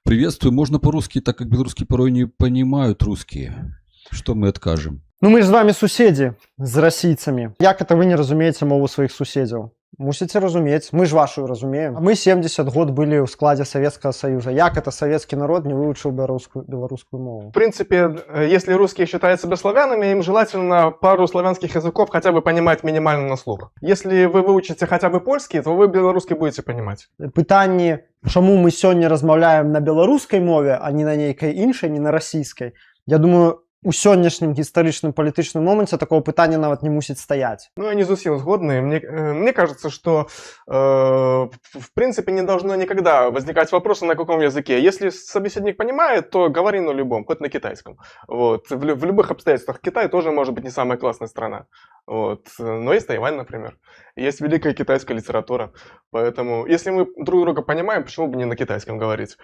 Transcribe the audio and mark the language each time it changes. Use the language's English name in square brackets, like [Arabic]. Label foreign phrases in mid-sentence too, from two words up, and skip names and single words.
[Russian] Приветствую. Можно по-русски, так как белорусские порой не понимают русские. Что мы откажем? [Belarusian] Ну мы ж з вами суседзі з расійцамі. Як это вы не разумееце мову сваіх суседзяў? Мусіце разумець, мы ж вашу разумеем. Мы 70 год былі ў складзе Савецкага Саюза. Як это савецкі народ не выучыў беларускую мову? [Russian] В принципе, если русские считают себя славянами, им желательно пару славянских языков хотя бы понимать минимально на слух. Если вы выучите хотя бы польский, то вы белорусский будете понимать. [Belarusian] Пытанне, чаму мы сёння размаўляем на беларускай мове, а не на нейкай іншай, не на расійскай. Я думаю, у сённяшнім гістарычным палітычным моманце такого пытання нават не мусіць стаяць. Ну, я не зусім згодны. [Russian] Мне кажется, что в принципе не должно никогда возникать вопроса, на каком языке. Если собеседник понимает, то говори на любом, хоть на китайском. Вот. В любых обстоятельствах Китай тоже может быть не самая классная страна. Вот. Но есть Тайвань, например. Есть великая китайская литература. Поэтому, если мы друг друга понимаем, почему бы не на китайском говорить?